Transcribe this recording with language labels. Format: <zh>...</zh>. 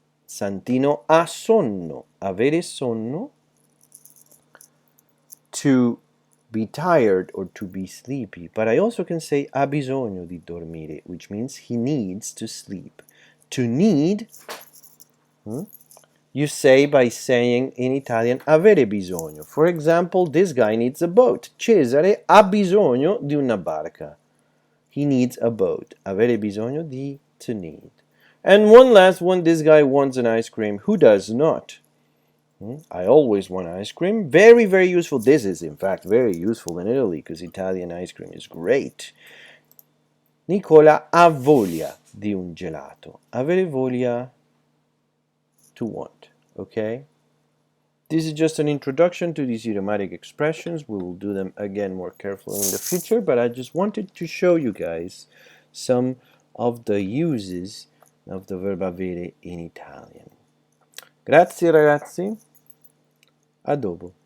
<it>Santino ha sonno. Avere sonno,</it> <en>to be tired or to be sleepy. But I also can say</en> <it>ha bisogno di dormire,</it> <en>which means he needs to sleep. To need, you say by saying in Italian</en> <it>avere bisogno.</it> <en>For example, this guy needs a boat.</en> <it>Cesare ha bisogno di una barca.</it> <en>He needs a boat.</en> <it>Avere bisogno di,</it> <en>to need. And one last one, this guy wants an ice cream. Who does not? I always want ice cream. Very, very useful. This is, in fact, very useful in Italy because Italian ice cream is great.</en> <it>Nicola ha voglia di un gelato. Avere voglia,</it> <en>to want. Okay? This is just an introduction to these idiomatic expressions. We will do them again more carefully in the future, but I just wanted to show you guys some of the uses of the verb avere in Italian.</en> <it>Grazie ragazzi, a dopo.</it>